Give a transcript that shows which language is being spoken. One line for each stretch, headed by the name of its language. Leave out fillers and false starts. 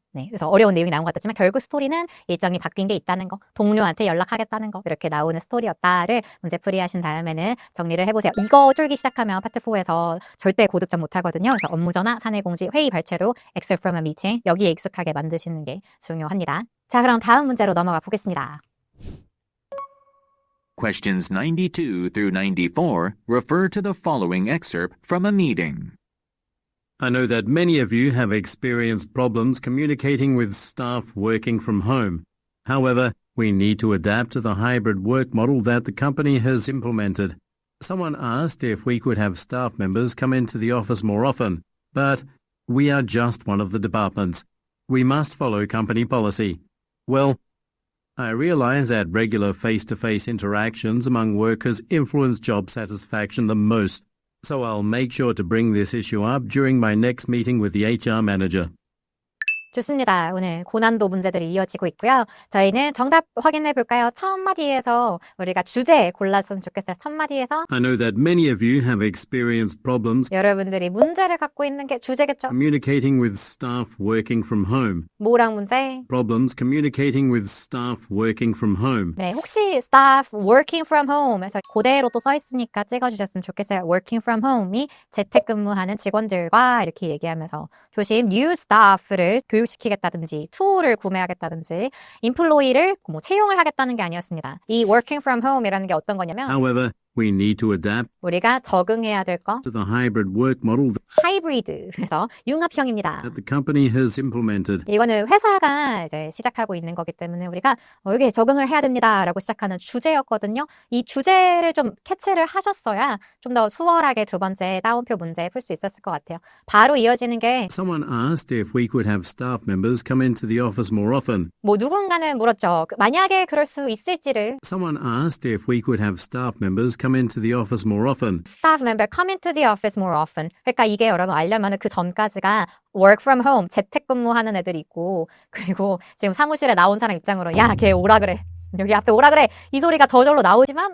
Korean: 네, 그래서 어려운 내용이 나온 것 같지만 결국 스토리는 일정이 바뀐 게 있다는 거, 동료한테 연락하겠다는 거 이렇게 나오는 스토리였다를 문제 풀이하신 다음에는 정리를 해보세요. 이거 쫄기 시작하면 파트 4에서 절대 고득점 못하거든요. 그래서 업무 전화, 사내 공지, 회의 발췌로
English: excerpt from a meeting
Korean: 여기에 익숙하게 만드시는 게 중요합니다. 자, 그럼 다음 문제로 넘어가 보겠습니다.
English: Questions 92 through 94 refer to the following excerpt from a meeting. I know that many of you have experienced problems communicating with staff working from home. However, we need to adapt to the hybrid work model that the company has implemented. Someone asked if we could have staff members come into the office more often, but we are just one of the departments. We must follow company policy. Well, I realize that regular face-to-face interactions among workers influence job satisfaction the most, so I'll make sure to bring this issue up during my next meeting with the HR manager.
Korean: 좋습니다. 오늘 고난도 문제들이 이어지고 있고요. 저희는 정답 확인해 볼까요? 첫 마디에서 우리가 주제 골랐으면 좋겠어요. 첫 마디에서
English: I know that many of you have experienced problems
Korean: 여러분들이 문제를 갖고 있는 게 주제겠죠?
English: communicating with staff working from home.
Korean: 뭐랑 문제?
English: Problems communicating with staff working from home.
Korean: 네, 혹시
English: staff working from home
Korean: 에서 그대로 또 써 있으니까 찍어주셨으면 좋겠어요.
English: working from home
Korean: 이 재택근무하는 직원들과 이렇게 얘기하면서 조심
English: new staff
Korean: 를 교육시키겠다든지 툴을 구매하겠다든지 employee를 뭐 채용을 하겠다는 게 아니었습니다. 이 working from home이라는 게 어떤 거냐면
English: However, We need to adapt
Korean: 우리가 적응해야 될 거
English: to the hybrid work model
Korean: 하이브리드, 그래서 융합형입니다.
English: that the company has implemented.
Korean: 이거는 회사가 이제 시작하고 있는 거기 때문에 우리가 여기에 적응을 해야 됩니다라고 시작하는 주제였거든요. 이 주제를 좀 캐치를 하셨어야 좀 더 수월하게 두 번째 따옴표 문제 풀 수 있었을 것 같아요. 바로 이어지는 게
English: Someone asked if we could have staff members come into the office more often.
Korean: 뭐 누군가는 물었죠. 만약에 그럴 수 있을지를
English: Someone asked if we could have staff members come into the office more often. staff member come into the office more often.
Korean: 그러니까 이게 여러분 알려면 그 전까지가
English: work from home,
Korean: 재택근무하는 애들이 있고 그리고 지금 사무실에 나온 사람 입장으로 야, 걔 오라 그래. 여기 앞에 오라 그래. 이 소리가 저절로 나오지만